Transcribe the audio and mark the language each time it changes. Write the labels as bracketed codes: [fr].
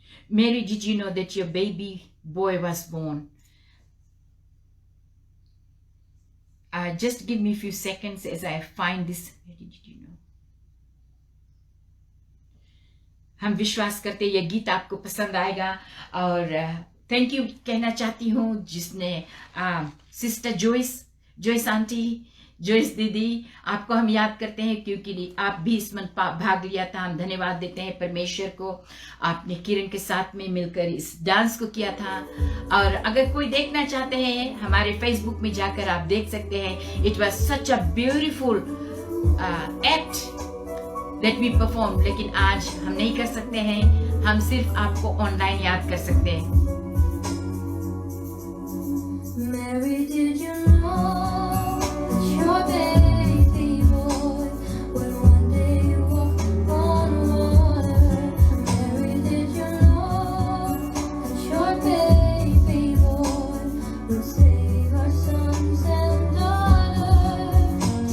[en] Mary, did you know that your baby boy was born? Just give me a few seconds as I find this. Mary, did you know? [hi] हम विश्वास करते ये गीत आपको पसंद आएगा। और थैंक यू कहना चाहती हूँ जिसने सिस्टर जोइस आंटी, जोइस दीदी, आपको हम याद करते हैं क्योंकि आप भी इसमें भाग लिया था। हम धन्यवाद देते हैं परमेश्वर को, आपने किरण के साथ में मिलकर इस डांस को किया था। और अगर कोई देखना चाहते हैं, हमारे फेसबुक में जाकर आप देख सकते हैं। [en] It was such a beautiful act that we perform. [hi] लेकिन आज हम नहीं कर सकते हैं, हम सिर्फ आपको ऑनलाइन याद कर सकते हैं। [en] Mary, did you know your baby boy will one day walk on water? Mary, did you know that your baby boy will save our sons and daughters?